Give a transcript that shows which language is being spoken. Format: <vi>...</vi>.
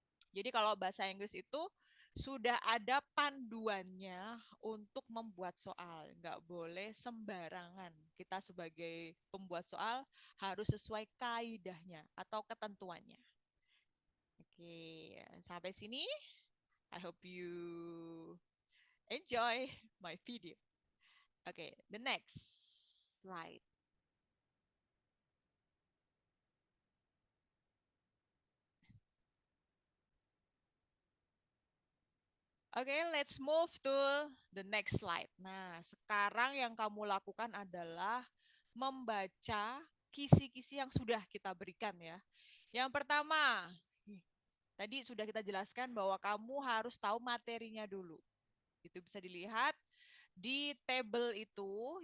<id>Jadi kalau bahasa Inggris itu sudah ada panduannya untuk membuat soal. Nggak boleh sembarangan. Kita sebagai pembuat soal harus sesuai kaidahnya atau ketentuannya. Oke, sampai sini.</id> <en>I hope you enjoy my video. Oke, the next slide. Oke, let's move to the next slide.</en> <id>Nah, sekarang yang kamu lakukan adalah membaca kisi-kisi yang sudah kita berikan ya. Yang pertama, tadi sudah kita jelaskan bahwa kamu harus tahu materinya dulu. Itu bisa dilihat di table itu.</id>